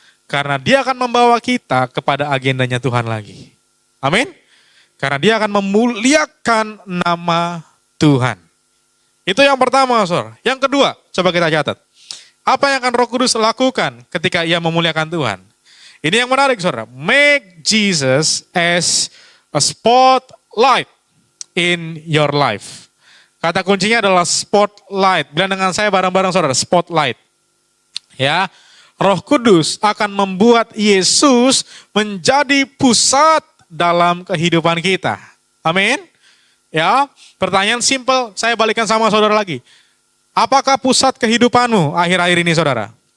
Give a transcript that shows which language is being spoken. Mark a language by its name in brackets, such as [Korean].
[Indonesian] Karena dia akan membawa kita kepada agendanya Tuhan lagi. Amin. Karena dia akan memuliakan nama Tuhan. Itu yang pertama, saudara. Yang kedua, coba kita catat. Apa yang akan Roh Kudus lakukan ketika ia memuliakan Tuhan? Ini yang menarik, saudara. [English] Make Jesus as a spotlight in your life. [Indonesian] Kata kuncinya adalah spotlight. Bilang dengan saya bareng-bareng, saudara, spotlight. Ya, Roh Kudus akan membuat Yesus menjadi pusat dalam kehidupan kita. Amin. Ya, pertanyaan simpel, saya balikan sama saudara lagi. Apakah pusat kehidupanmu akhir-akhir ini, saudara?